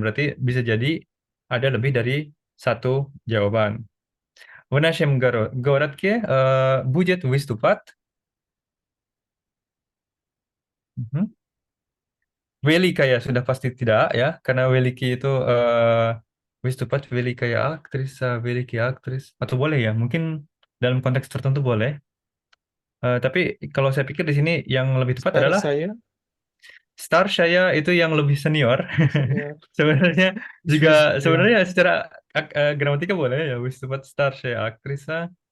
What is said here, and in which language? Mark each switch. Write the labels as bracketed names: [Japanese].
[Indonesian] Berarti bisa jadi ada lebih dari satu jawaban. [Russian] В нашем городке будет выступать. Mhm. Великая [Indonesian] sudah pasti tidak ya, karena [Russian] великий itu выступать великая актриса, великий актрис. [Indonesian] Atau boleh ya, mungkin dalam konteks tertentu boleh. Tapi kalau saya pikir di sini yang lebih tepat [Russian] Star [Indonesian] adalah saya. star saya itu yang lebih senior. Senior. Sebenarnya juga Ya, sebenarnya secara gramatika boleh ya [Russian] wistupad star saya aktrisa.